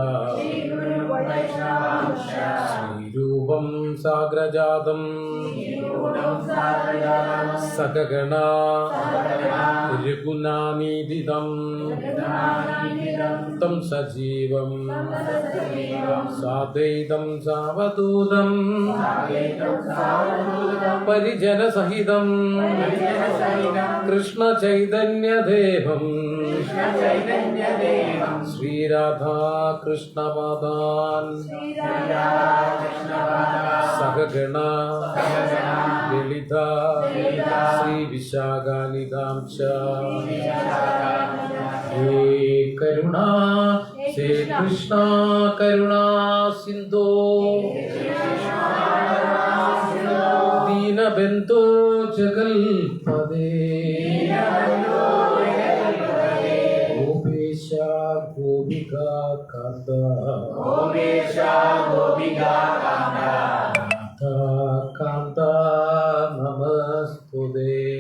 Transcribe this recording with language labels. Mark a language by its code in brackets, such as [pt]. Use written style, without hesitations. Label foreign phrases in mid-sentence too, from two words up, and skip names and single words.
[sa] श्रीरूपं साग्रजातं सकगणा रघुनाथान्वितं तं सजीवं साद्वैतं सावधूतं परिजनसहितं कृष्णचैतन्यदेवं ശ്രീരാധാകൃഷ്ണപാദാൻ സഹഗണ ലളിത ശ്രീവിശാഖാനിധാം ച ഹേ കരുണാ ഹേ കൃഷ്ണ കരുണാ സിന്ധോ ദീനബന്ധോ ജഗൽപദേ ഗോപേശ ഗോപികാ കാന്ത കാന്ത നമസ്തുതേ